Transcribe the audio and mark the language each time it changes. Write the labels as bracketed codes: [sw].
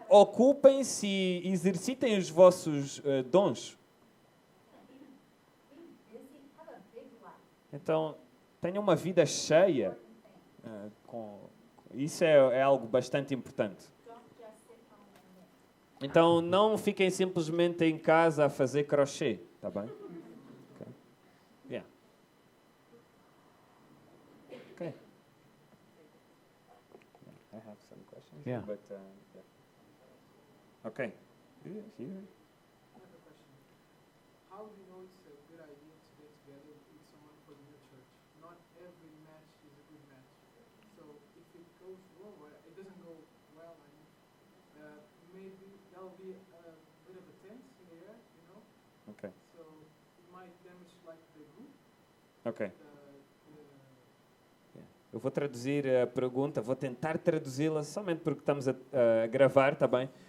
[pt] Ocupem-se e exercitem os vossos dons. [en] Be busy. Have a big life. [pt] Então, tenham uma vida cheia Isso é algo bastante importante. [en] Don't just sit home and knit. [pt] Então, não fiquem simplesmente em casa a fazer crochê, tá bem? [en] Okay. Yeah. Okay. I have some questions. Yeah. But, yeah. Okay. Yeah. I have a question. How do you know it's a good idea to get together with someone from your church? Not every match is a good match. So if it goes wrong, or it doesn't go well, I mean, maybe there'll be a bit of a tense in the air, you know? Okay. So it might damage like the group, Okay. the [pt] Eu vou traduzir a pergunta, vou tentar traduzi-la somente porque estamos a gravar, tá bem?